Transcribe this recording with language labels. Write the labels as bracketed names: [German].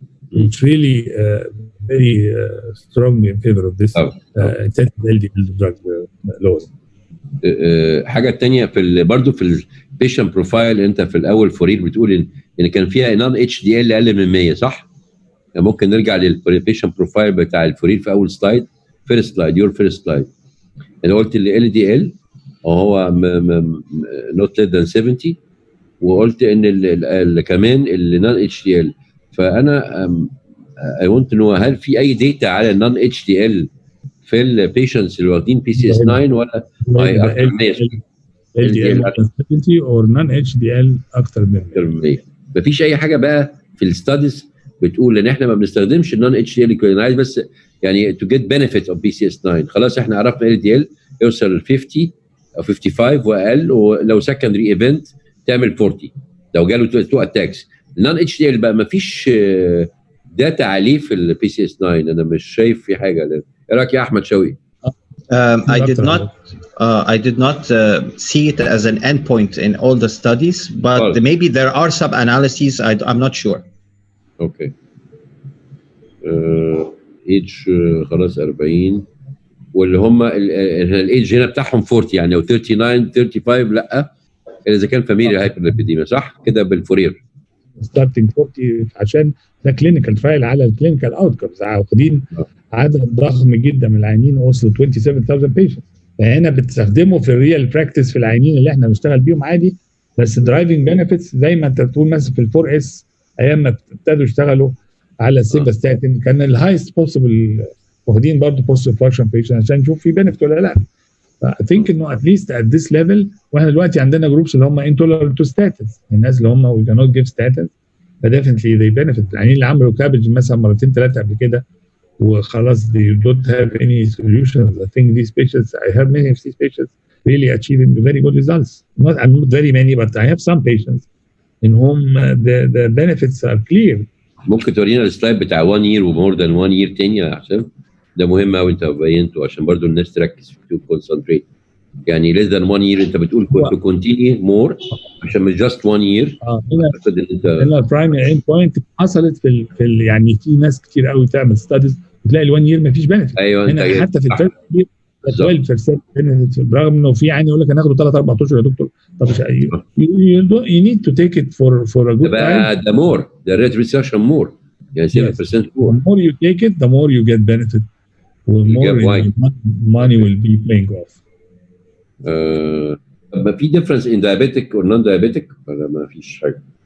[English] It's really very strong in favor of this intensive LDL drug lowering. [Arabic] حاجه ثانيه في برضه في البيشنت بروفايل، انت في الاول فورير بتقول ان كان فيها نون اتش دي ال اقل من 100 صح؟ ممكن نرجع للبيشنت بروفايل بتاع الفورير في اول سلايد، فيرست سلايد يور فيرست سلايد. انا قلت ال دي ال هو نوت ليس ذان 70، وقلت ان كمان النون اتش دي ال. فانا اي ونت نو هل في اي داتا على النون اتش دي ال في البيشنتس اللي واخدين بي سي اس 9 ولا اكتر من 100؟ ال دي ال 70 اور نون اتش دي ال اكتر من 100. مفيش اي حاجه بقى في الستاديز بتقول ان احنا ما بنستخدمش النون اتش دي ال. انا عايز بس يعني تو جيت بنفيت اوف بي سي اس 9. خلاص احنا عرفنا ال دي ال يوصل ل 50 او 55 واقل، ولو سكندري ايفنت تعمل 40 لو جاله 2 اتاكس. النون اتش دي ال بقى مفيش داتا عليه في البي سي اس 9. انا مش شايف في حاجه. ايه رايك يا احمد شوقي؟ [English] I did not see it as an endpoint in all the studies, but maybe there are sub-analyses. I'm not sure. Okay. age [Arabic] خلاص 40 واللي هم الايدج هنا بتاعهم 40 يعني لو 39 35 لا اذا كان فاميليا هايبرليبيديميا صح كده بالفورير. ستارتنج 40 عشان ده كلينيكال ترايل على الكلينيكال اوتكمز، واخدين عدد ضخم جدا من العيانين وصلوا 27000 بيشنت. فهنا بتستخدمه في الريال براكتس في العيانين اللي احنا بنشتغل بيهم عادي، بس درايفنج بنفيتس زي ما انت بتقول مثلا في الفور اس ايام ما ابتدوا يشتغلوا على السيمباستاتين كان الهايست بوسيبل واخدين برضه بوست انفاركشن بيشنت عشان نشوف في بنفيت ولا لا. [English] I think [Arabic] انه [English] at least at this level، [Arabic] واحنا دلوقتي عندنا جروبس اللي هم [English] intolerant to statins، [Arabic] الناس اللي هم [English] we cannot give statins فdefinitely they benefit. [Arabic] العيانين اللي عملوا كابج مثلا مرتين ثلاثه قبل كده وخلاص [English] they don't have any solutions. I think these patients, I have many of these patients really achieving very good results. Not very many, but I have some patients in whom the benefits are clear. [Arabic] ممكن تورينا السلايد بتاع 1 year ومور ذان 1 year تاني يا حسام؟ ده مهم قوي انت بينته عشان برضو الناس تركز في كونسنتريت. يعني [English] less than 1 year [Arabic] انت بتقول كنت كونتينيو مور عشان مش [English] just 1 year. [Arabic] هنا البرايمري اند بوينت حصلت في يعني في ناس كتير قوي تعمل ستاديز وتلاقي ال 1 year ما فيش بنفيت. ايوه هنا حتى في الفيرست يير 12% بنفيت، برغم انه في عيان يقول لك هناخده 3 4 اشهر يا دكتور. طب [English] you need to take it for a good time. [Arabic] ده مور ده ريت ريسيرشن مور يعني 7% مور. [English] The more you take it the more you get benefit. More money will be paying off. [Arabic] طب في [English] difference in diabetic or non diabetic [Arabic] ولا ما فيش حاجه؟